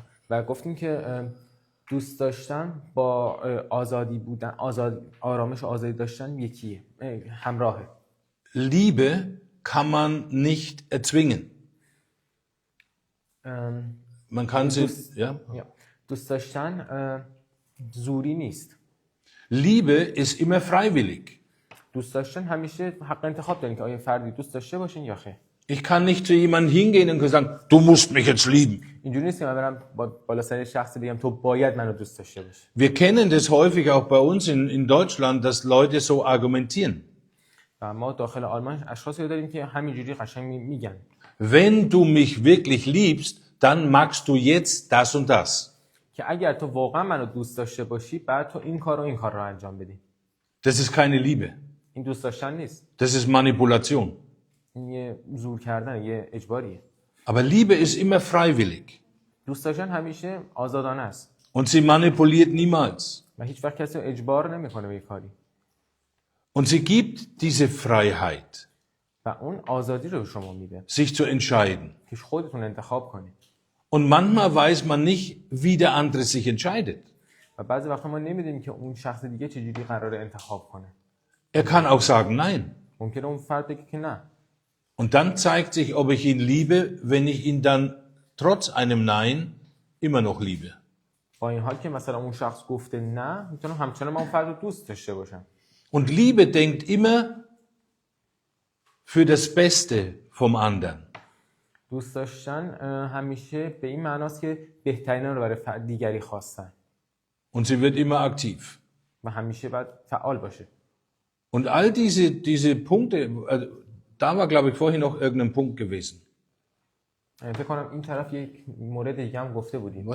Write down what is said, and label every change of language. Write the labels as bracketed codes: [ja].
[fa] و گفتیم که دوست داشتن با آزادی بودن، آرامش و آزادی داشتن یکیه، همراهه. [de] Liebe kann man nicht erzwingen. Man kann sie, ja? [fa] دوست داشتن زوری نیست. [de] Liebe ist immer freiwillig. [fa] دوست داشتن همیشه حق انتخاب دارین که آیا فردی دوست داشته باشین یا خیر. [de] Ich kann nicht zu jemandem hingehen und sagen, du musst mich jetzt lieben. [fa] اینجوری نیست که من برم بالا سر شخصی بگم تو باید منو دوست داشته باشی. [de] Wir kennen das häufig auch bei uns in Deutschland, dass Leute so argumentieren. [fa] و ما داخل آلمان اشخاصی داریم که همینجوری قشنگ میگن. [de] Wenn du mich wirklich liebst, dann magst du jetzt das und das. [fa] که اگر تو واقعا منو دوست داشته باشی بعد تو این کار رو انجام بدی. [de] Das ist keine Liebe. [fa] این دوست داشتن نیست. [de] Das ist Manipulation. [fa] این یه زور کردن، یه اجباریه. [de] Aber Liebe ist immer freiwillig. [fa] دوست داشتن همیشه آزادانه است. [de] Und sie manipuliert niemals. [fa] و هیچ وقت کسی اجبار نمیکنه به کاری. [de] Und sie gibt diese Freiheit, [fa] و اون آزادی رو شما میده. [de] sich zu entscheiden. [fa] که خودتون انتخاب کنید. [de] Und manchmal weiß man nicht, wie der andere sich entscheidet. [fa] و بعضی وقتا ما نمیدونیم که اون شخص دیگه چجوری قراره انتخاب کنه. [de] Er kann auch sagen Nein. [fa] ممکنه اون فرد بگه که نه. [de] Und dann zeigt sich, ob ich ihn liebe, wenn ich ihn dann trotz einem Nein immer noch liebe. [fa] با این حال که مثلا اون شخص گفته نه، میتونم همچنان من اون فرد رو دوست داشته باشم. [de] Und Liebe denkt immer für das Beste vom anderen. [fa] دوست داشتن همیشه به این معناست که بهترین رو برای دیگری خواستن [de] Und sie wird immer aktiv. [fa] و همیشه باید فعال باشه. [de] Und all diese Punkte, da war, glaube ich, vorhin noch irgendein Punkt gewesen. [fa] فکر کنم این طرف یک مورد دیگه هم گفته بودیم.